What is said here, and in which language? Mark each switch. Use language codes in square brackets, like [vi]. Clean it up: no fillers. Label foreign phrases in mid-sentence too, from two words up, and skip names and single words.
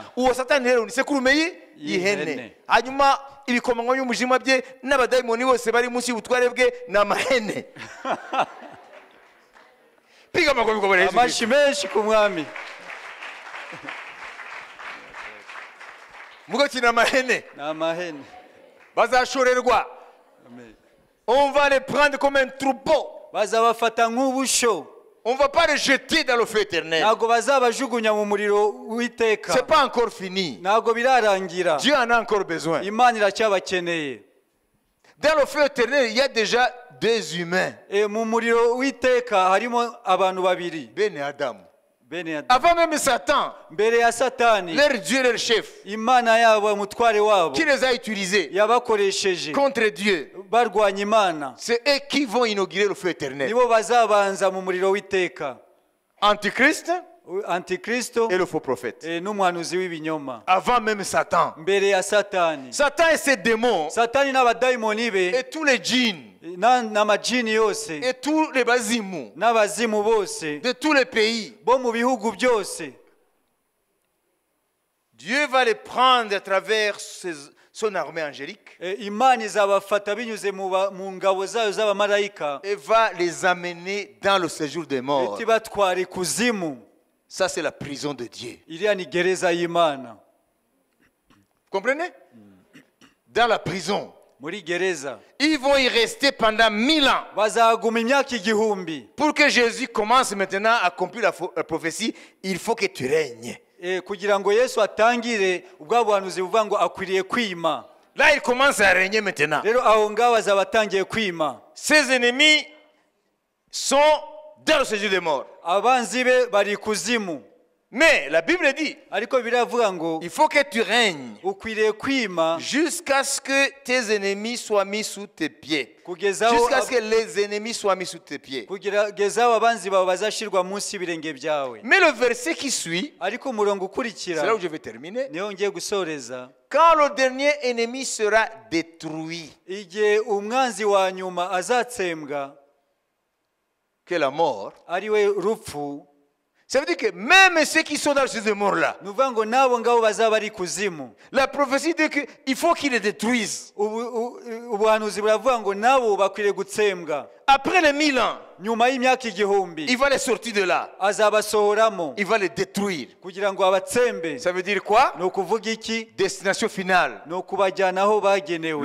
[rw] Uwo Satani rero ni sekurume y'ihene. Hanyuma ibikomangwa y'umujima bye n'abadayimoni bose bari munsi y'ubutware bwe n'amahene. [sw] Piga makofi kwa Bwana Yesu. [rw] Amashi menshi ku mwami. Mugoti n'amahene. N'amahene. Bazashorerwa. Amen. [fr] On va les prendre comme un troupeau. [rw] Bazabafata nk'ubusho. [fr] On ne va pas les jeter dans le feu éternel. [rw] Ntago bazabajugunya mu muriro w'iteka. [fr] C'est pas encore fini. [rw] Ntago birarangira. [fr] Dieu en a encore besoin. [rw] Imana iracyabakeneye. [fr] Dans le feu éternel, il y a déjà deux humains. [rw] Mu muriro w'iteka harimo abantu babiri. [fr] Ben Adam. [rw] Bene [fr] Avant même Satan, [rw] mbere ya Satani, [fr] leur Dieu, leur chef, [rw] Imana yabo umutware wabo [fr] qui les a utilisés [rw] yabakoresheje [fr] contre Dieu, [rw] barwanya Imana. [fr] c'est eux qui vont inaugurer le feu éternel. [rw] Nibo bazabanza mu muriro w'iteka. [fr] Antichrist [rw] Antikristo [fr] et le faux prophète. [rw] n'umuhanuzi w'ibinyoma. [fr] Avant même Satan. [rw] Mbere ya Satani. [fr] Satan et ses démons [rw] Satani n'abadayimoni be [fr] et tous les djinns [rw] n'amajini yose [fr] et tous les bazimu [rw] n'abazimu bose [fr] de tous les pays, [rw] bo mu bihugu byose, [fr] Dieu va les prendre à travers son armée angélique [rw] Imana izabafata binyuze mu ngabo zayo z'abamarayika [fr] et va les amener dans le séjour des morts. [rw] iti batwara ikuzimu. [fr] Ça, c'est la prison de Dieu. [rw] Iriya ni gereza y'Imana. [fr] Vous comprenez? Dans la prison. [rw] Muri gereza [fr] Ils vont y rester pendant 1000 ans. [rw] bazaguma imyaka igihumbi. [fr] Pour que Jésus commence maintenant à accomplir la prophétie, il faut que tu règnes. [rw] Kugira ngo Yesu atangire ubwo buhanuzi buvuga ngo akwiriye kwima. [fr] Là, il commence à régner maintenant. [rw] Rero aho ngaho bazaba batangiye kwima. [fr] Ses ennemis sont dans le séjour des morts. [rw] Abanzi be bari kuzimu. [fr] Mais la Bible dit, [rw] Ariko biravuga ngo [fr] il faut que tu règnes [rw] ukwiriye kwima [fr] jusqu'à ce que tes ennemis soient mis sous tes pieds. [rw] kugezaho [fr] Jusqu'à ce que les ennemis soient mis sous tes pieds. [rw] kugezaho abanzi bawe bazashirwa munsi y'ibirenge byawe. [fr] Mais le verset qui suit, [rw] Ariko umurongo [fr] c'est [rw] ukurikira [fr] là où je vais terminer. [rw] niho ngiye gusoreza. [fr] Quand le dernier ennemi sera détruit, [rw] Igihe umwanzi wa nyuma azatsembwa [fr] que la mort, [rw] ari we rupfu, [fr] ça veut dire que même ceux qui sont dans le séjour des morts là, [rw] ni ukuvuga ngo n'abo ngabo bazaba ari kuzimu. [fr] la prophétie dit qu'il faut qu'ils les détruisent. [rw] Ubuhanuzi buravuga ngo nabo bakwiriye gutsembwa. [fr] Après les 1000 ans, [rw] Nyuma y'imyaka igihumbi [fr] il va les sortir de là. [rw] azabasohoramo [fr] Il va les détruire. [rw] kugira ngo abatsembe. [fr] Ça veut dire quoi? [rw] Ni ukuvuga iki? [fr] Destination finale, [rw] Ni ukubajyana aho bagenewe